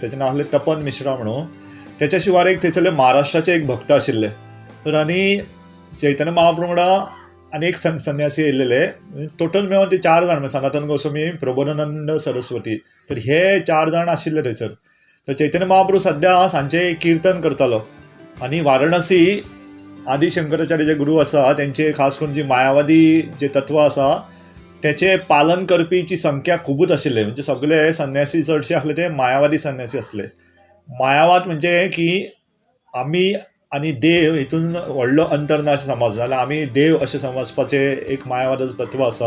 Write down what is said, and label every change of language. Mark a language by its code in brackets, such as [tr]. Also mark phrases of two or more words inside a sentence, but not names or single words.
[kok] तेचें नांव आसलें तपन मिश्रा म्हणून. तेच्या शिवार एक थंयसरले महाराष्ट्राचे एक भक्त आशिल्ले. तर आनी चैतन्य महाप्रभू वांगडा आनी एक संन्यासी येयल्लेले. टोटल मेळून ते 4 जाण, सनातन गोस्वामी, प्रबोधानंद, सरस्वती. तर हे 4 जाण आशिल्ले थंयसर. तर चैतन्य महाप्रभू सद्या सांजे किर्तन करतालो. आनी वाराणसी आदि शंकराचार्य जे गुरू आसा तेंचे खास करून जी मायावादी जे तत्व आसा तेचे पालन करपीची संख्या खूबच आशिल्ले. म्हणजे सगळे संन्यासी चडशे आसले ते मायावादी संन्यासी आसले. मायावाद म्हणजे की आमी आनी देव हितून व्हडलो अंतर ना अशें समज, जाल्यार आमी देव अशें समजपाचें एक मायावादाचो तत्व आसा.